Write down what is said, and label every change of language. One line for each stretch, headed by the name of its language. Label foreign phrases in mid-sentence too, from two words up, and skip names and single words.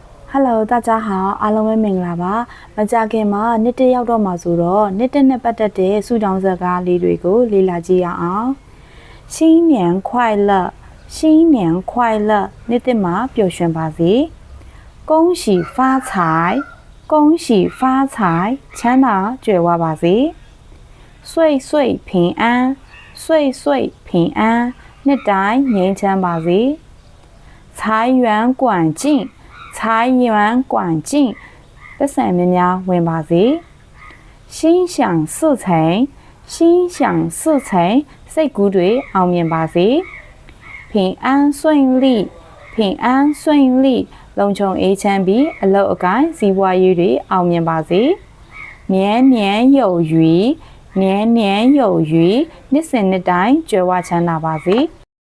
Cantonese: Hello， 大家好，阿龍嘅明啦吧。
Burmese: မကြခင်မှာနှစ်တစ်ရောက်တော့မှာဆိုတော့နှစ်တစ်နဲ့ပတ်သက်တဲ့စုတောင်းစကားလေးတွေကိုလေ့လာကြည့်ရအောင်။
Cantonese: 新年快乐，新年快乐，
Burmese: နှစ်တစ်မှာပျော်ရွှင်ပါစေ။
Cantonese: 恭喜發財，恭喜發財，
Burmese: ချမ်းသာကြွယ်ဝပါစေ။
Cantonese: 歲歲平安，歲歲平安，
Burmese: နှစ်တိုင်းငြိမ်းချမ်းပါစေ။
Cantonese: 財源廣進。財源廣進，
Burmese: ပတ်စံများများဝင်ပါစေ။
Cantonese: 心想事成，心想事成，
Burmese: စိတ်ကူးတွေအောင်မြင်ပါစေ။
Cantonese: 平安順利，平安順利，
Burmese: လုံခြုံအေးချမ်းပြီးအလုပ်အကိုင်းစီးပွားရေးတွေအောင်မြင်ပါစေ။
Cantonese: 年年有餘，年年有餘，
Burmese: နှစ်စဉ်နှစ်တိုင်းကြွယ်ဝချမ်းသာပါစေ။